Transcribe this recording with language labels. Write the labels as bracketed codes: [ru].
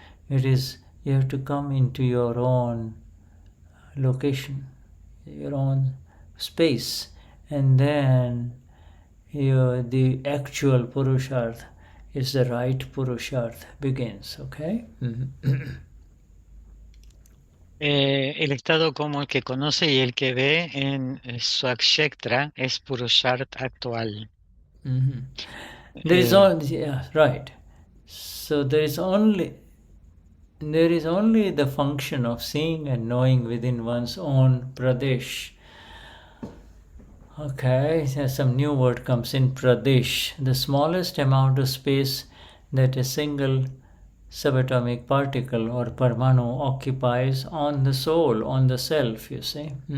[en] It is, you have to come into your own location, your own space, and then the actual Purusharth is the right Purusharth begins, okay? [es] El estado como el que conoce y el que ve en Swakshetra es Purusharth actual. [en] There is right. So there is only the function of seeing and knowing within one's own Pradesh. Okay, some new word comes in, Pradesh, the smallest amount of space that a single subatomic particle or Parmanu occupies on the soul, on the self, you see.